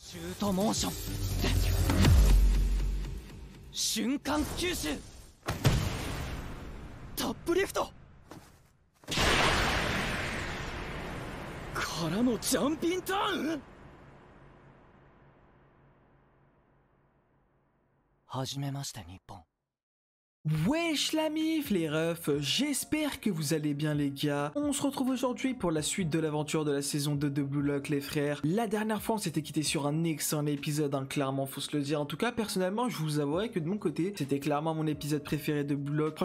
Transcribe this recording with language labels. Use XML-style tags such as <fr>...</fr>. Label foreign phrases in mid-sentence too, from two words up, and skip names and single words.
<ja>シュートモーション瞬間吸収トップリフトからのジャンピンターンはじめまして日本。</ja> <fr>Wesh la mif les refs, j'espère que vous allez bien les gars. On se retrouve aujourd'hui pour la suite de l'aventure de la saison 2 de Blue Lock les frères. La dernière fois on s'était quitté sur un excellent épisode, hein, clairement faut se le dire. En tout cas personnellement je vous avouerai que de mon côté c'était clairement mon épisode préféré de Blue Lock.</fr>